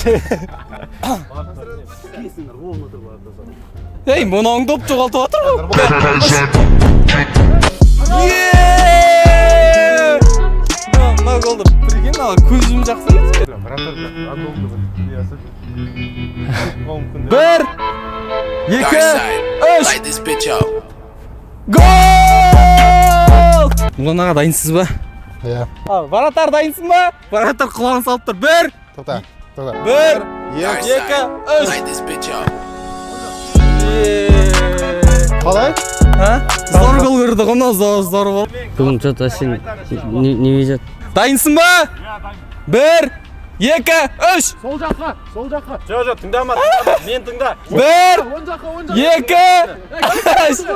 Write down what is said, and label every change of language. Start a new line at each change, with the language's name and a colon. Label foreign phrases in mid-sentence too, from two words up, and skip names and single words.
Kazakh: Ей, мынауың доп жоғалтып отыр ғой. Мына голды прикинь, көз жұмып жақсы. Бір, екі,
English: Dark side.
Kazakh: үш,
English: Light this bitch up.
Kazakh: гол! Мынаға дайынсыз ба? Иә. Варатар дайынсың ба? Варатар құлағын салып тұр. Бір, Тоқта. бір,
English: Dark
Kazakh: екі,
English: side.
Kazakh: үш.
English: Light this bitch up.
Kazakh: Қалай? Зор гол көрді ғой, мынау зор гол. Бүгін что-то сен
Russian: не везет.
Kazakh: Дайынсың ба? Бір, екі, үш. Жо, тыңдама. Мен тыңда. Бір, екі, үш.